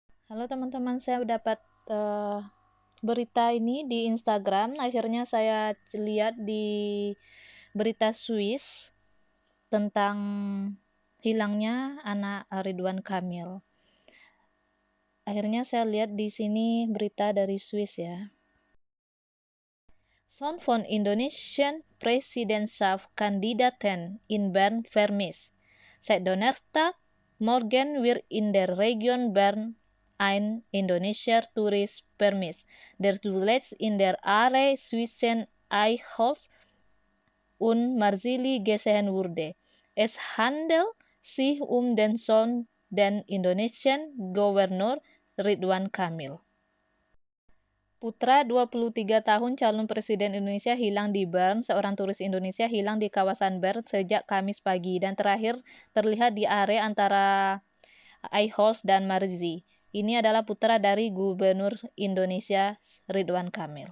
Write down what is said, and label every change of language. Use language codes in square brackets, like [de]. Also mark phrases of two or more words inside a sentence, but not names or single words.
[id] Halo teman-teman, saya dapat berita ini di Instagram. Akhirnya saya lihat di berita Swiss tentang hilangnya anak Ridwan Kamil. Akhirnya saya lihat di sini berita dari Swiss ya. [de] Son von Indonesian Presidentschaftskandidaten in Bern vermisst. Seit Donnerstag Morgen wird in der Region Bern ein indonesischer Tourist vermisst, der zuletzt in der Area zwischen Eichholz und Marzili gesehen wurde. Es handelt sich den Sohn des indonesischen Gouverneur Ridwan Kamil. [id] Putra 23 tahun calon presiden Indonesia hilang di Bern. Seorang turis Indonesia hilang di kawasan Bern sejak Kamis pagi dan terakhir terlihat di area antara Eichholz dan Marzi. Ini adalah putra dari Gubernur Indonesia Ridwan Kamil.